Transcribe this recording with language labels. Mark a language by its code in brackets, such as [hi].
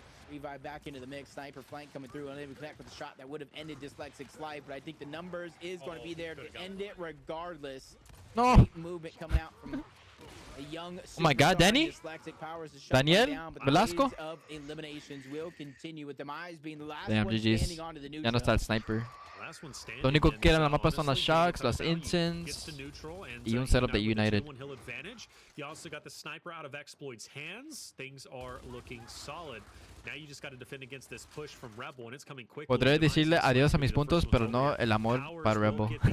[en] Revive back into the mix. Sniper flank coming through, unable to connect with the shot that would have ended Dyslexic's life, but I think the numbers is going to be there to end it regardless. No. Great movement coming out from a young Oh my god, Danny? Daniel? Velasco? Of eliminations will continue with Demise being the last Damn, one GG's. standing onto the [es] Ya no está el Sniper. Lo único que queda en la mapa son las Shocks, las Ensigns y un setup de United. [en] You also got the sniper out of Exploit's hands. Things are looking solid. Now you just got to defend against this push from Rebel, and it's coming quickly. [es] Podré decirle adiós a mis puntos, pero no el amor para Rebel.